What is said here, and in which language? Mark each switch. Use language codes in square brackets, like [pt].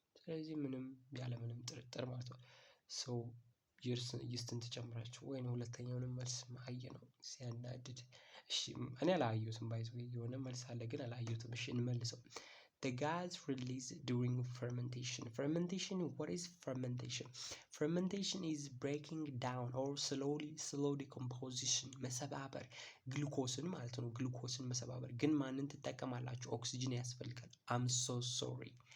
[am] ስለዚህ ምንም ያለ ምንም ጥርጥር ማለት ነው ሰው ይስትን ትጨምራችሁ ወይ ነው። ሁለተኛውንም መልስ አየነው ሲያናድድ። እሺ እኔ አላየሁትም ባይ ዘ ዌይ የሆነ መልስ አለ ግን አላየሁትም። እሺ እንመልሰው። [en] The gas released during fermentation. Fermentation, what is fermentation? Fermentation is breaking down or slow decomposition. [am] መሰባበር ግሉኮስን ማለት ነው። ግሉኮስን መሰባበር ግን ማንን ትጠቀማላችሁ? ኦክሲጅን ያስፈልጋል። [en] I'm so sorry.